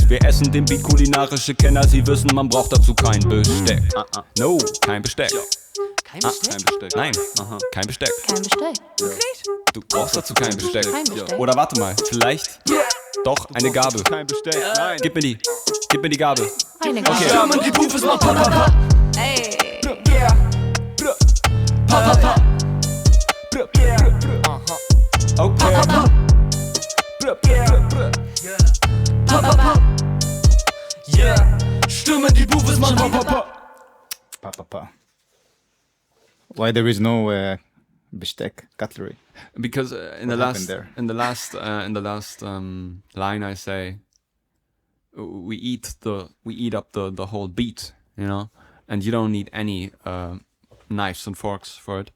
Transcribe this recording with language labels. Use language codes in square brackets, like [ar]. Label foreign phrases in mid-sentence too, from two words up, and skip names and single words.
[de] Wir essen den Beat, kulinarische Kenner, sie wissen, man braucht dazu kein Besteck. No, kein Besteck. Kein Besteck? Kein Besteck. Nein, kein Besteck. Kein Besteck. Wirklich? Du brauchst dazu kein Besteck. Kein Besteck. Oder warte mal, vielleicht doch eine Gabel. Kein Besteck. Nein. Gib mir die Gabel. Eine Okay. Gabel. Stürmen die Bufes, mach pa, pa, pa. Ey. Pa, pa, pa. Okay. Pa, pa, pa. Yeah. Stürmen die Bufes, mach pa, pa, pa. Pa, pa, pa. [en] Why there is no besteck, cutlery? Because in the What happened last there? in the last line I say we eat up the whole beat, you know, and you don't need any knives and forks for it.